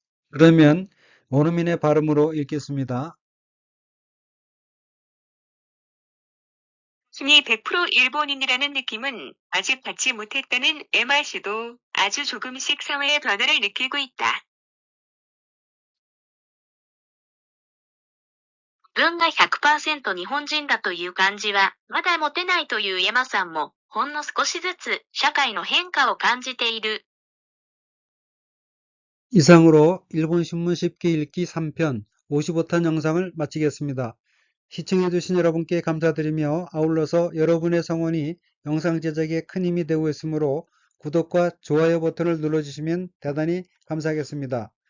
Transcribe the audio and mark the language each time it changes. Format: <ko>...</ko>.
<ko>그러면 원어민의 발음으로 읽겠습니다. 자신이 100% 일본인이라는 느낌은 아직 받지 못했다는 에마 씨도 아주 조금씩 사회의 변화를 느끼고 있다.</ko> <ja>自分が 100% 日本人だという感じは、まだ持てないというエマさんも、ほんの少しずつ社会の変化を感じている。</ja> <ko>이상으로 일본 신문 쉽게 읽기 3편 55탄 영상을 마치겠습니다. 시청해주신 여러분께 감사드리며 아울러서 여러분의 성원이 영상 제작에 큰 힘이 되고 있으므로 구독과 좋아요 버튼을 눌러주시면 대단히 감사하겠습니다.</ko>